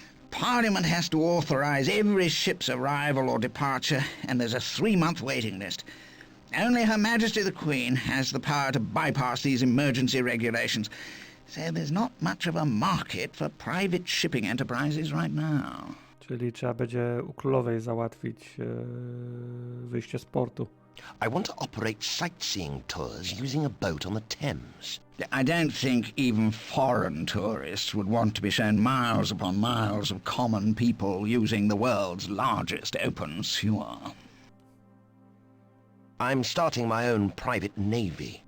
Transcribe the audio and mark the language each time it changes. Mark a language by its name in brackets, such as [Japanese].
[English] Parliament has to authorise every ship's arrival or departure, and there's a 3-month waiting list. Only Her Majesty the Queen has the power to bypass these emergency regulations, so there's not much of a market for private shipping enterprises right now. [Polish] Czyli trzeba będzie u królowej załatwić wyjście z portu. [English] I want to operate sightseeing tours using a boat on the Thames. I don't think even foreign tourists would want to be shown miles upon miles of common people using the world's largest open sewer. I'm starting my own private navy.